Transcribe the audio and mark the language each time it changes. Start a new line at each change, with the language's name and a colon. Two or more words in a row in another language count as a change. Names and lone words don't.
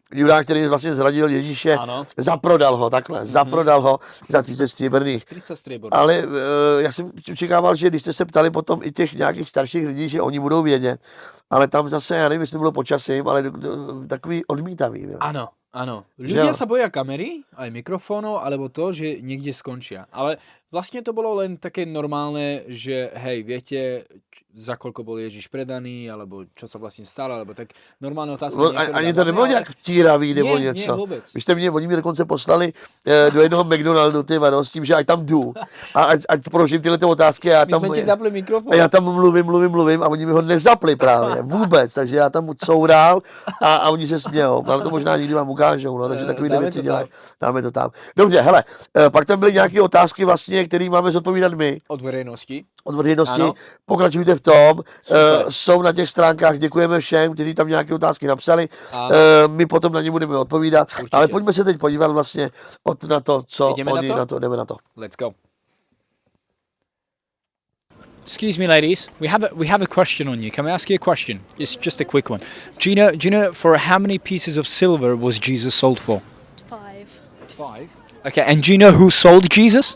Czech: který vlastně zradil Ježíše. Ano. Zaprodal ho takhle, zaprodal ho za 30 stříbrných. 30 stříbrných. Ale já jsem očekával, že když jste se ptali potom i těch nějakých starších lidí, že oni budou vědět. Ale tam zase, já nevím, jestli to bylo počasím, ale takový odmítavý. Byl.
Slovak: Áno. Ľudia sa boja kamery, aj mikrofónov, alebo to, že niekde skončia. Ale vlastne to bolo len také normálne, že hej, viete, za koľko bol Ježíš predaný, alebo čo sa vlastne stalo, alebo tak normálne otázky.
Czech: Ani to nebylo nějak vtíravý nebo něco. Nie, vůbec. Vy jste mě, oni mě dokonce poslali do jednoho McDonaldu, s tím, že ať tam jdu a ať položím tyhle otázky a My jsme ti zapli mikrofon. A já tam mluvím a oni mi ho nezapli právě, vůbec, takže já tam coural a oni se smějou, ale to možná někdy vám ukážou, no, takže takový věci dělají, dáme to tam. Dobře, hele, pak tam byly nějaké otázky vlastně, které máme zodpovídat my. Od veřejnosti. Ano. Pokračujte v tom, jsou na těch stránkách, děkujeme všem, kteří tam nějaké otázky napsali, my potom na ně budeme odpovídat, určitě. Ale pojďme se teď podívat vlastně na to, co oni na to, jdeme na to.
English: Let's go. Excuse me, ladies. We have a question on you. Can we ask you a question? It's just a quick one. Do you know for how many pieces of silver was Jesus sold for? 5. 5. Okay, and do you know who sold Jesus?